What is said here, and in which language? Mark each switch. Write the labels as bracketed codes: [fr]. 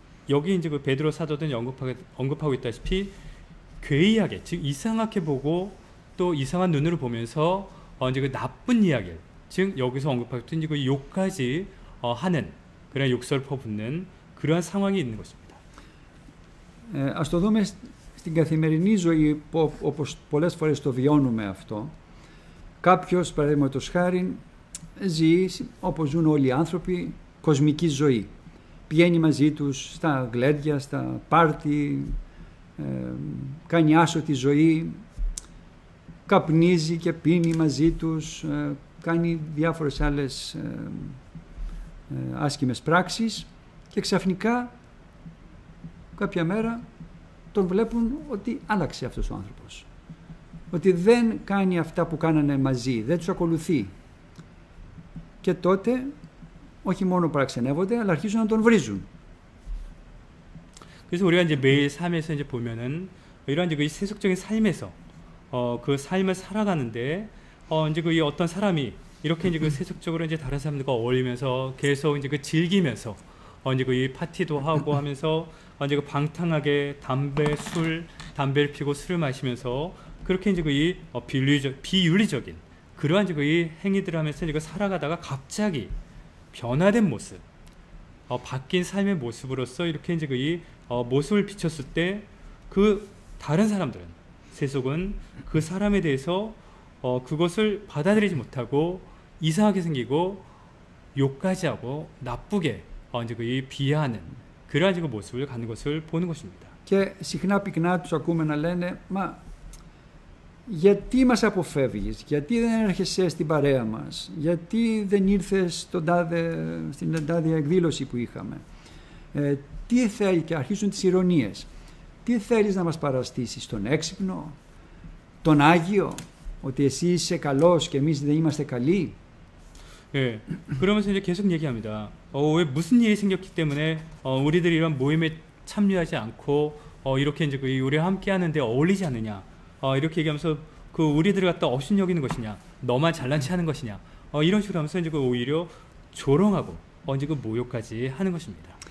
[ko] 여기 이제 그 베드로 사도든 언급하고 있다시피 괴이하게, 즉 이상하게 보고 또 이상한 눈으로 보면서 이제 그 나쁜 이야기를, 즉 여기서 언급했던 이제 그 욕까지 하는 그런 욕설 퍼붓는 그러한 상황이 있는 것입니다. [el] Ας το δούμε στην καθημερινή ζωή, όπως πολλές φορές το βιώνουμε αυτό. Κάποιος, παραδείγματος χάριν, ζει όπως ζουν όλοι οι άνθρωποι, κοσμική ζωή. Πηγαίνει μαζί τους στα γλέντια, στα πάρτι, κάνει άσωτη ζωή, καπνίζει και πίνει μαζί τους, κάνει διάφορες άλλες άσχημες πράξεις, και ξαφνικά κάποια μέρα τον βλέπουν ότι άλλαξε αυτός ο άνθρωπος. Ότι δεν κάνει αυτά που κάνανε μαζί, δεν τους ακολουθεί. Και τότε όχι μόνο παραξενεύονται, αλλά αρχίζουν να τον βρίζουν. [ko] 그래서 우리가 이제 매일 삶에서 이제 보면은 이런 이제 그 세속적인 삶에서 그 삶을 살아가는데 이제 그 어떤 사람이 이렇게 이제 그 세속적으로 이제 다른 사람들과 어울리면서 계속 이제 그 즐기면서 이제 그 이 파티도 하고 하면서 이제 그 방탕하게 담배를 피고 술을 마시면서 그렇게 이제 그 이 비윤리적인 그러한 이제 그 이 행위들을 하면서 이제 그 살아가다가 갑자기 변화된 모습, 바뀐 삶의 모습으로서 이렇게 이제 그 이 모습을 비췄을 때 그 다른 사람들은 세속은 그 사람에 대해서 그것을 받아들이지 못하고 이상하게 생기고 욕까지 하고 나쁘게 이제 그 이 비하하는 그러한 지금 모습을 갖는 것을 보는 것입니다. [el] Και συχνά πυκνά τους ακούμε να λένε «Μα γιατί μας αποφεύγεις, γιατί δεν έρχεσαι στην παρέα μας, γιατί δεν ήρθες στην τάδε εκδήλωση που είχαμε, τι θέλει» και αρχίζουν τις ηρωνίες. Τι θέλεις να μας παραστήσεις, τον έξυπνο, τον Άγιο, ότι εσύ είσαι καλός και εμείς δεν είμαστε καλοί. [ko] 예, 그러면서 이제 계속 얘기합니다. 왜 무슨 일이 생겼기 때문에 우리들이 이런 모임에 참여하지 않고 이렇게 이제 우리와 함께 하는데 어울리지 않느냐, 이렇게 얘기하면서 그 우리들을 갖다 업신여기는 것이냐, 너만 잘난 체하는 것이냐, 이런 식으로 하면서 이제 오히려 조롱하고 이제 그 모욕까지 하는 것입니다.